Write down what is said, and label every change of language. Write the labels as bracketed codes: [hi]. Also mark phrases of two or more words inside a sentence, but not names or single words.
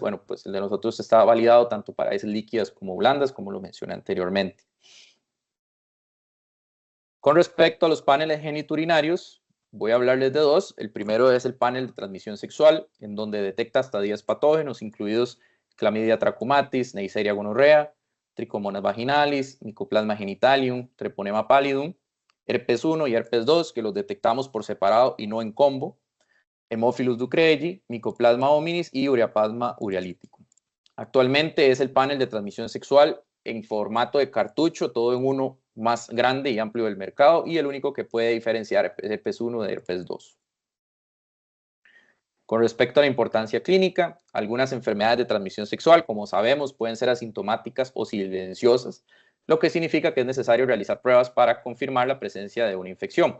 [es] Bueno, pues el de nosotros está validado tanto para heces líquidas como blandas, como lo mencioné anteriormente. Con respecto a los paneles geniturinarios, voy a hablarles de dos. El primero es el panel de transmisión sexual, en donde detecta hasta 10 patógenos, incluidos Chlamydia trachomatis, Neisseria gonorrea, Trichomonas vaginalis, Mycoplasma genitalium, Treponema pallidum, herpes 1 y herpes 2, que los detectamos por separado y no en combo, Haemophilus ducreyi, Mycoplasma hominis y Ureaplasma urealyticum. Actualmente es el panel de transmisión sexual en formato de cartucho, todo en uno más grande y amplio del mercado, y el único que puede diferenciar herpes 1 de herpes 2. Con respecto a la importancia clínica, algunas enfermedades de transmisión sexual, como sabemos, pueden ser asintomáticas o silenciosas, lo que significa que es necesario realizar pruebas para confirmar la presencia de una infección.